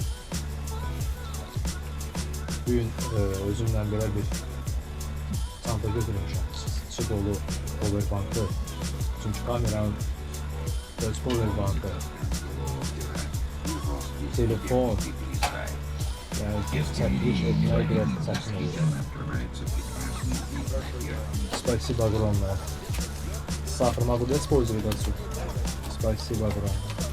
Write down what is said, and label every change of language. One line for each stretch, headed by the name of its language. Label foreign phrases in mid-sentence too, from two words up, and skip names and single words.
Azerbaijani: Bugün özümlə belə bir çanta götürmüşəm. İçi dolu powerbankı. Çünki kameranın öz powerbankı, telefon, yani çəkiliş etməyə biraz çətin olur.
Russian: Спасибо огромное. Сахар могу использовать отсюда? Спасибо огромное.